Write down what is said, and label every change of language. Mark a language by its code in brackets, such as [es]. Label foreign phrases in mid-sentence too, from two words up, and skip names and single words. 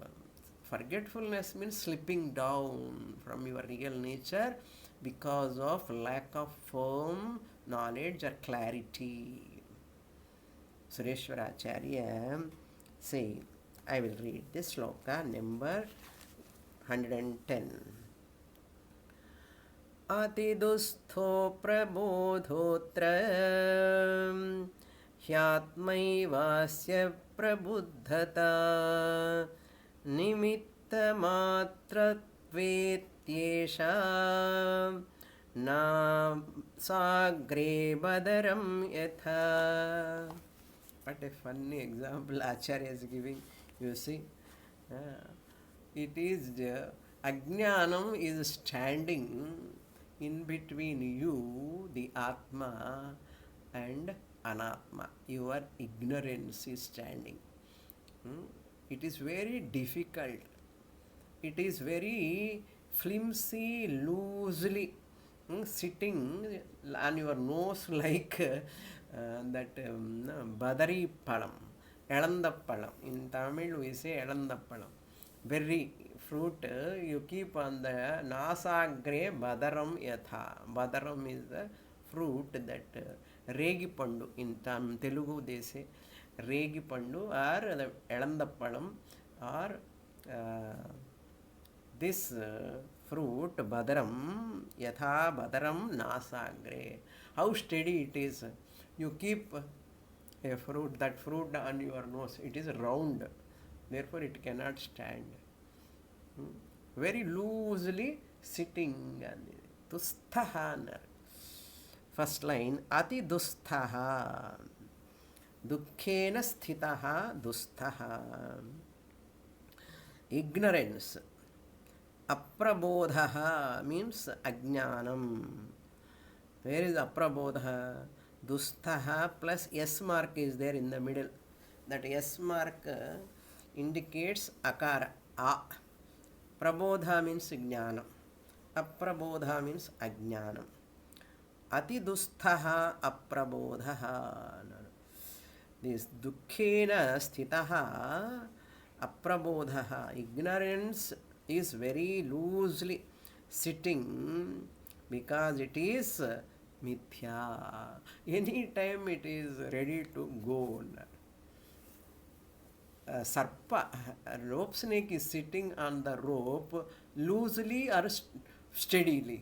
[en] Forgetfulness means slipping down from your real nature because of lack of firm knowledge or clarity. Sureshwara Acharya say, I will read this sloka number 110. [sa] Atidustho prabodhotra hyatmaivasya prabudhata nimittamatratvetyesha na sagre badaram yatha. [en] What a funny example Acharya is giving. You see, it is Ajnanam is standing in between you, the Atma, and Anatma. Your ignorance is standing. It is very difficult. It is very flimsy, loosely sitting on your nose like that [ta] badari palam, elanda palam. [en] In Tamil we say [ta] elanda palam. [en] Berry fruit you keep on the [sa] nasagre badaram yatha. [en] Badaram is the fruit that [te] regi pandu. [en] In Telugu they say [te] regi pandu [en] or the [ta] elanda palam [en] or this fruit [sa] badaram yatha badaram nasagre. [en] How steady it is. You keep a fruit, that fruit on your nose, it is round, therefore it cannot stand. Very loosely sitting. Dusthaha. First line, [sa] ati dusthaha. Dukkhena sthitaha dusthaha. [en] Ignorance. Aprabodhaha means ajnanam. Where is aprabodha? Dusthaha plus S mark is there in the middle. That S mark indicates akara, a. Prabodha means jnanam. Aprabodha means ajnanam. [sa] Ati dusthaha aprabodhaha. This dukkhena sthitaha aprabodhaha. [en] Ignorance is very loosely sitting because it is mithya. Anytime it is ready to go. Sarpa, a rope snake is sitting on the rope loosely or steadily?